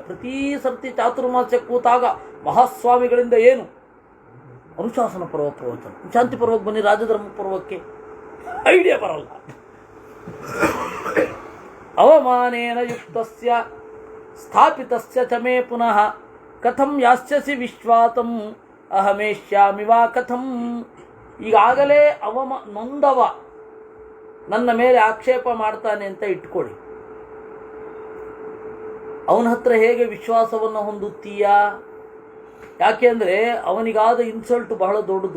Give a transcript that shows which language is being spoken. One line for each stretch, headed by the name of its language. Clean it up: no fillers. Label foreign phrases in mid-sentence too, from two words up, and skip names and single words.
Kannada: ಪ್ರತಿ ಸರ್ತಿ ಚಾತುರ್ಮಾಸ್ಯ ಕೂತಾಗ ಮಹಾಸ್ವಾಮಿಗಳಿಂದ ಏನು ಅನುಶಾಸನ ಪರ್ವ ಪ್ರವಚನ, ಶಾಂತಿ ಪರ್ವಕ್ಕೆ ಬನ್ನಿ, ರಾಜಧರ್ಮ ಪರ್ವಕ್ಕೆ ಐಡಿಯಾ ಬರಲ್ಲ.
Sanskrit: ಅವಮಾನೇನ ಯುಕ್ತಸ್ಯ ಸ್ಥಾಪಿತಸ್ಯ ಚ ಮೇ ಪುನಃ ಕಥಂ ಯಾಸ್ಯಸಿ ವಿಶ್ವಾತಂ ಅಹಮೇಶ್ಯಾಮಿ ವಾ ಕಥಂ.
Kannada: ಈಗಾಗಲೇ ನೊಂದವ ನನ್ನ ಮೇಲೆ ಆಕ್ಷೇಪ ಮಾಡ್ತಾನೆ ಅಂತ ಇಟ್ಕೊಳ್ಳಿ, ಅವನ ಹತ್ರ ಹೇಗೆ ವಿಶ್ವಾಸವನ್ನು ಹೊಂದುತ್ತೀಯಾ? ಯಾಕೆಂದರೆ ಅವನಿಗಾದ ಇನ್ಸಲ್ಟ್ ಬಹಳ ದೊಡ್ಡದು.